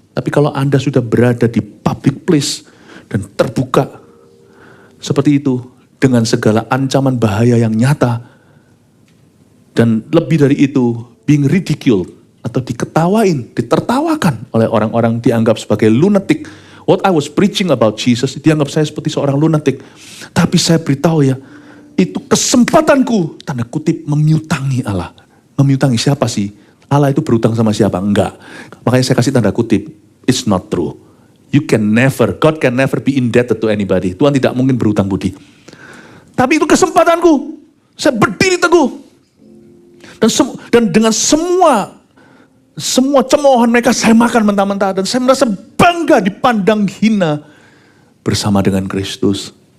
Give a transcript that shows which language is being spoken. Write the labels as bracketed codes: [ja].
[id] Tapi kalau Anda sudah berada di public place dan terbuka seperti itu, dengan segala ancaman bahaya yang nyata, dan lebih dari itu, [en] being ridiculed, [id] atau diketawain, ditertawakan oleh orang-orang dianggap sebagai lunatic. [en] What I was preaching about Jesus, [id] dianggap saya seperti seorang lunatic. Tapi saya beritahu ya, itu kesempatanku, tanda kutip, memiutangi Allah. Memiutangi siapa sih? Allah itu berutang sama siapa? Enggak. Makanya saya kasih tanda kutip, [en] it's not true. God can never be indebted to anybody. [id] Tuhan tidak mungkin berutang budi. Tapi itu kesempatanku. Saya berdiri teguh. Dan dengan semua cemoohan mereka saya makan mentah-mentah. Dan saya merasa bangga dipandang hina bersama dengan Kristus.